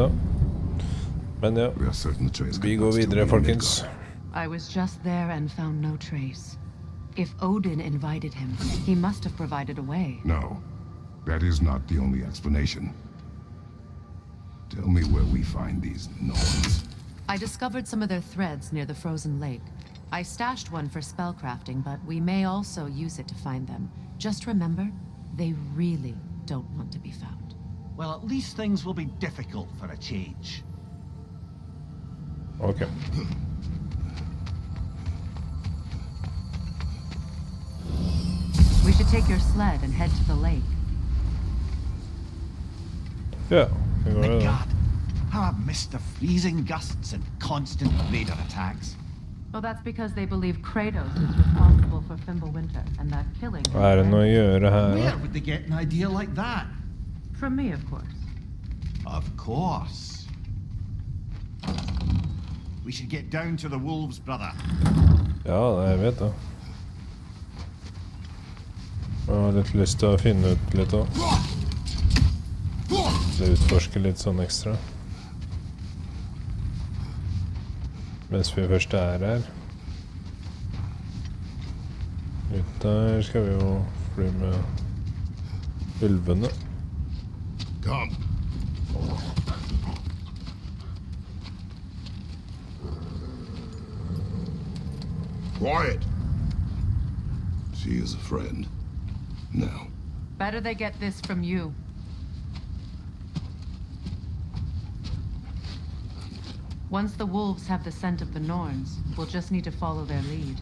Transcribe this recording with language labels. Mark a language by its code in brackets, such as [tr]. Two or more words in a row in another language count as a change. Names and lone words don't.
[no] Men ja, [en] We are certain the trace [no] vi [en] could [no] går [en] not still [no] videre, [en] be in [no] folkens. [en] Midgard. I was just there and found no trace. If Odin invited him, he must have provided a way. No, that is not the only explanation. Tell me where we find these Norns. I discovered some of their threads near the frozen lake. I stashed one for spellcrafting, but we may also use it to find them. Just remember, they really don't want to be found. Well, at least things will be difficult for a change. Ok. We should take your sled and head to the lake. [no] Ja, det går [en] My [no] det da. [en] God, how I've missed the freezing gusts and constant raider attacks. Well, that's because they believe Kratos is responsible for Fimbulwinter, and that killing him [no] Er det noe å gjøre her [en] Where [no] da? [en] would they get an idea like that? from me, of course. Of course. We should get down to the wolves, brother. [no] Ja, jeg vet det. Jeg har litt lyst til å finne ut litt også. Så utforske litt sånn ekstra. Mens vi først er her. Ut der skal vi jo fly med ulvene. [en] Come. Quiet! She is a friend. Now. Better they get this from you. Once the wolves have the scent of the Norns, we'll just need to follow their lead.